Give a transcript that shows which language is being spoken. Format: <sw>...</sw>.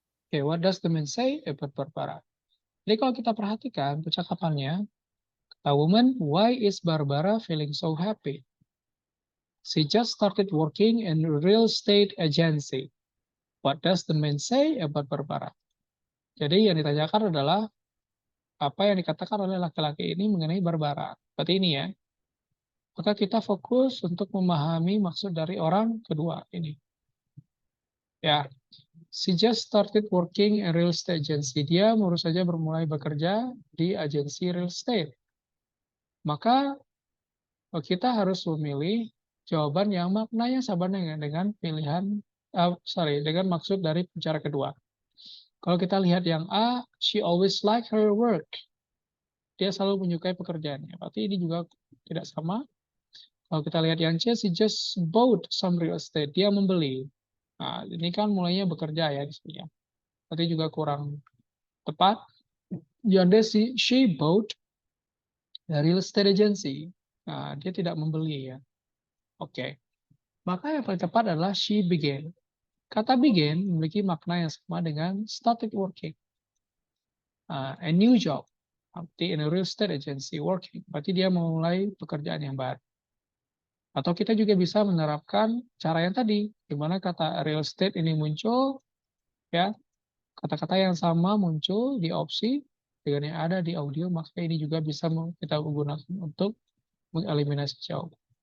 <en>Okay, what does the man say about Barbara?</en> <id>Jadi kalau kita perhatikan percakapannya,</id> <en>a woman, why is Barbara feeling so happy? She just started working in a real estate agency. What does the man say about Barbara?</en> <id>Jadi yang ditanyakan adalah apa yang dikatakan oleh laki-laki ini mengenai Barbara. Seperti ini ya. Maka kita fokus untuk memahami maksud dari orang kedua ini.</id> <en>Ya, she just started working in real estate agency.</en> <id>Dia baru saja bermulai bekerja di agensi real estate. Maka kita harus memilih jawaban yang maknanya sama dengan pilihan, dengan maksud dari bicara kedua. Kalau kita lihat yang A,</id> <en>she always like her work.</en> <id>Dia selalu menyukai pekerjaannya. Berarti ini juga tidak sama. Kalau kita lihat yang C,</id> <en>she just bought some real estate.</en> <id>Dia membeli. Nah, ini kan mulainya bekerja ya di sini ya. Berarti juga kurang tepat.</id> <en>Yang D, she bought a real estate agency.</en> <id>Nah, dia tidak membeli ya. Oke. Maka yang paling tepat adalah</id> <en>she began.</en> <id>Kata begin memiliki makna yang sama dengan started working.</id> <en>A new job. Berarti in a real estate agency working.</en> <id>Berarti dia memulai pekerjaan yang baru. Atau kita juga bisa menerapkan cara yang tadi, di mana kata real estate ini muncul, ya, kata-kata yang sama muncul di opsi dengan yang ada di audio, maka ini juga bisa kita gunakan untuk mengeliminasi jawaban.</id>